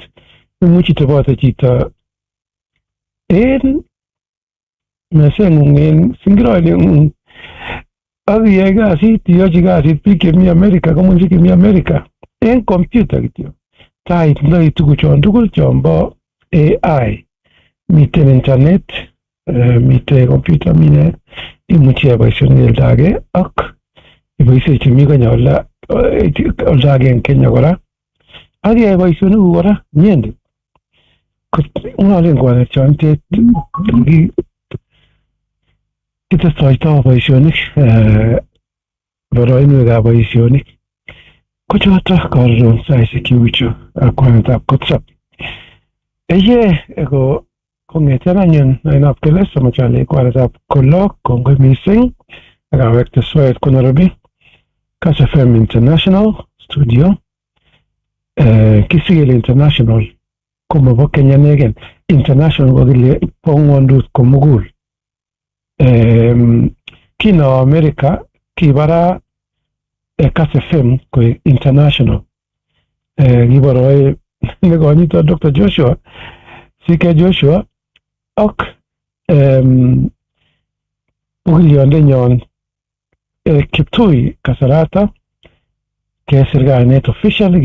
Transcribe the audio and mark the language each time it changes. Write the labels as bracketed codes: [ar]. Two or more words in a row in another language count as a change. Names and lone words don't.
[kln] Imuch itobote chito en meseng'ung en singiroileng'ung ak iyai kasit iyochi kasit biik chemi Amerika komunchi chemi Amerika en computer kityo taitindoi tuguchon tugul chombo AI. Miten internet, miten computer, mine imuchi iyai boisionik oldo age ak iboisie chemi Kenya oldo age en Kenya kora ak iyai boisionik kora inyendet. Ng'ololen kwanet chonitet kitestoito boisionik boroinwekab boisionik ko chotok karon saisiek cheuchu ak kwanetab kotsap. Ko kong'eten anyun ainab Keles amachale kwanetab kolok kongoi mising ak awekte soet ko Nairobi Kass FM International Studio. Kisigele international komabo Kenya negen, international kokile bo ng'wondut komugul. kino America kibara Kass FM ko international gibaro negonyito Dr. Joshua Sike Joshua ok ugilionde nyon Kiptui Kasarata ke sirganet official